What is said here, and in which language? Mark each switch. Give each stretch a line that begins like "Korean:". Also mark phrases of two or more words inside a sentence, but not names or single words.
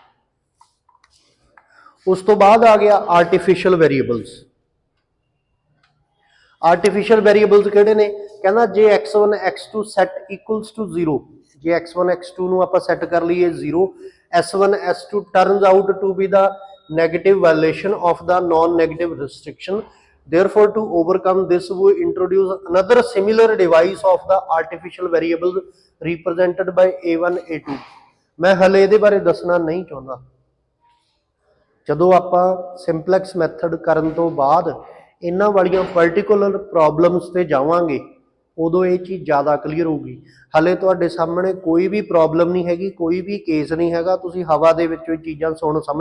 Punjabi: ਉਸ ਤੋਂ ਬਾਅਦ ਆ ਗਿਆ
English: artificial variables artificial variables
Punjabi: ਕਿਹੜੇ ਨੇ ਕਹਿੰਦਾ ਜੇ x1 x2
English: set equals to
Punjabi: 0 ਜੇ x1 x2 ਨੂੰ ਆਪਾਂ ਸੈੱਟ ਕਰ ਲਈਏ 0 s1 s2
English: turns out to be the negative violation of the non-negative restriction therefore to overcome this we introduce another similar device of the artificial variables represented by a1 a2
Punjabi: ਮੈਂ ਹਲੇ ਇਹਦੇ ਬਾਰੇ ਦੱਸਣਾ ਨਹੀਂ ਚਾਹੁੰਦਾ ਜਦੋਂ ਆਪਾਂ
English: simplex method
Punjabi: ਕਰਨ ਤੋਂ ਬਾਅਦ ਇਹਨਾਂ ਵਾਲੀਆਂ
English: particular problems
Punjabi: ਤੇ ਜਾਵਾਂਗੇ ਉਦੋਂ ਇਹ ਚੀਜ਼ ਜ਼ਿਆਦਾ ਕਲੀਅਰ ਹੋਊਗੀ ਹਲੇ ਤੁਹਾਡੇ ਸਾਹਮਣੇ ਕੋਈ ਵੀ ਪ੍ਰੋਬਲਮ ਨਹੀਂ ਹੈਗੀ ਕੋਈ ਵੀ ਕੇਸ ਨਹੀਂ ਹੈਗਾ ਤੁਸੀਂ ਹਵਾ ਦੇ ਵਿੱਚੋਂ ਚੀਜ਼ਾਂ ਸੁਣ ਸਮਝ